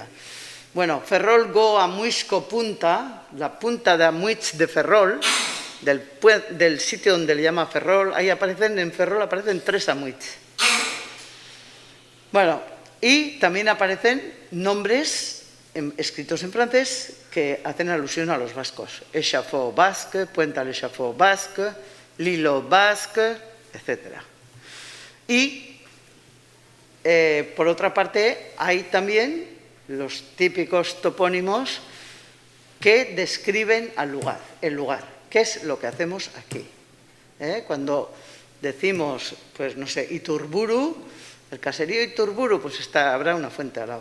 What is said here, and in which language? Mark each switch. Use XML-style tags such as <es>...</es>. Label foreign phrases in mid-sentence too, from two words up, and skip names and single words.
<es>Bueno, Ferrol go Amuisco Punta, la punta de Amuich de Ferrol, del sitio donde le llama Ferrol, ahí en Ferrol aparecen 3 Amuich. Bueno, y también aparecen nombres escritos en francés que hacen alusión a los vascos. Échafaud basque, Puente al Échafaud basque, Lilo basque, etc. Y, por otra parte, hay también los típicos topónimos que describen el lugar. ¿Qué es lo que hacemos aquí? Cuando decimos, pues no sé, Iturburu, el caserío Iturburu, pues habrá una fuente al lado.</es>